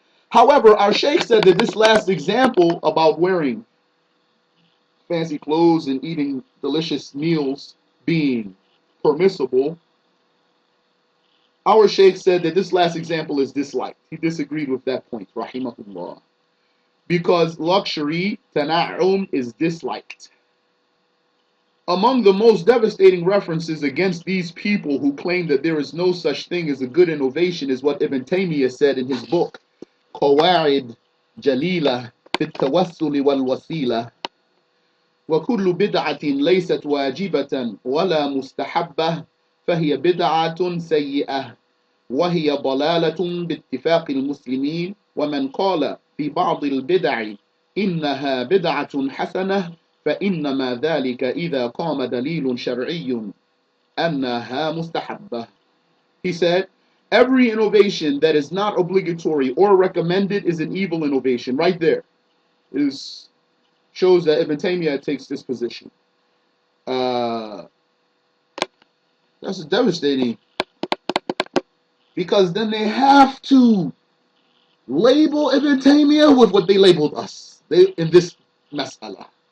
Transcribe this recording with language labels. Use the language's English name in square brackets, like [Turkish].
[English] However, our Sheikh said that this last example about wearing fancy clothes and eating delicious meals being permissible, our Sheikh said that this last example is disliked. He disagreed with that point, rahimahullah. Because luxury, tana'um, is disliked. Among the most devastating references against these people who claim that there is no such thing as a good innovation is what Ibn Taymiyah said in his book, قواعد جليلة في التوسل والوسيلة [Arabic] وكل بدعة ليست واجبة ولا مستحبة فهي بدعة سيئة وهي ضلالة باتفاق المسلمين ومن قال في بعض البدع إنها بدعة حسنة فإنما ذلك إذا قام دليل شرعي أنها مستحبة. [English] He said, every innovation that is not obligatory or recommended is an evil innovation. Right there shows that Ibn Taymiyah takes this position. That's devastating, because then they have to label Ibn Taymiyah with what they labeled us in this mas'ala.